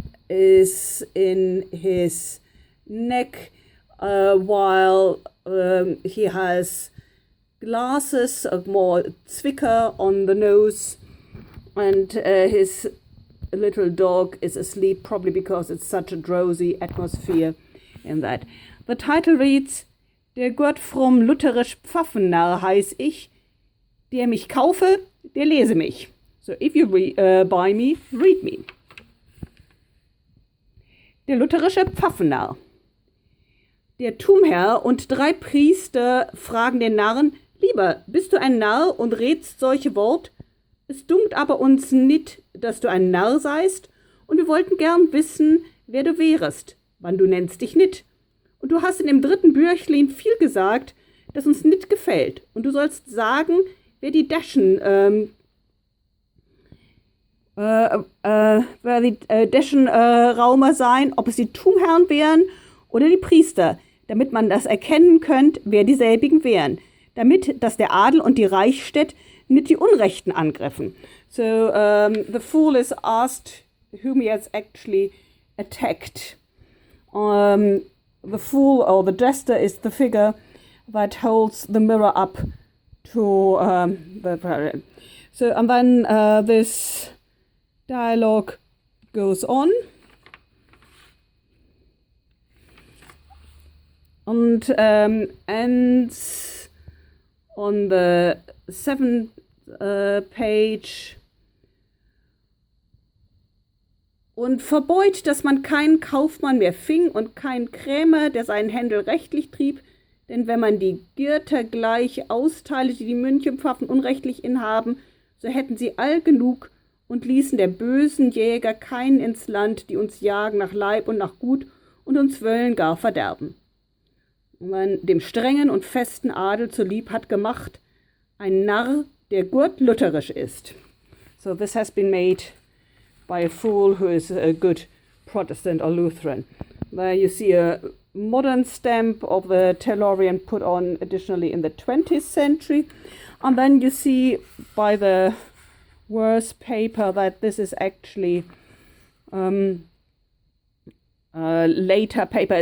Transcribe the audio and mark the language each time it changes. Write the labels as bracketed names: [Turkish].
[English] is in his neck while he has glasses, a more Zwicker on the nose, and his little dog is asleep, probably because it's such a drowsy atmosphere in that. The title reads, [German] Der Gott from lutherisch Pfaffennarr heiß ich, der mich kaufe, der lese mich. [English] So if you buy me, read me. [German] Der lutherische Pfaffennarr. Der Tumherr und 3 Priester fragen den Narren, Lieber, bist du ein Narr und redst solche Wort? Es dunkt aber uns nit, dass du ein Narr seist, und wir wollten gern wissen, wer du wärest, wann du nennst dich nit. Und du hast in dem 3. Büchlin viel gesagt, das uns nit gefällt. Und du sollst sagen, wer die Raumer seien, ob es die Tumherren wären oder die Priester, damit man das erkennen könnt, wer dieselbigen wären, damit, dass der Adel und die Reichsstädt nicht die Unrechten angriffen. [English] So the fool is asked whom he has actually attacked. The fool or the jester is the figure that holds the mirror up to the. So and then this dialogue goes on. And ends on the 7th page. [German] Und verbeut, dass man keinen Kaufmann mehr fing und keinen Krämer, der seinen Händel rechtlich trieb, denn wenn man die Girter gleich austeile, die die Münchenpfaffen unrechtlich inhaben, so hätten sie all genug und ließen der bösen Jäger keinen ins Land, die uns jagen nach Leib und nach Gut und uns wollen gar verderben. Und man dem strengen und festen Adel zur Lieb hat gemacht, ein Narr, der gut lutherisch ist. [English] So this has been made by a fool who is a good Protestant or Lutheran. There you see a modern stamp of the Tellurian put on additionally in the 20th century. And then you see by the worse paper, that this is actually later paper.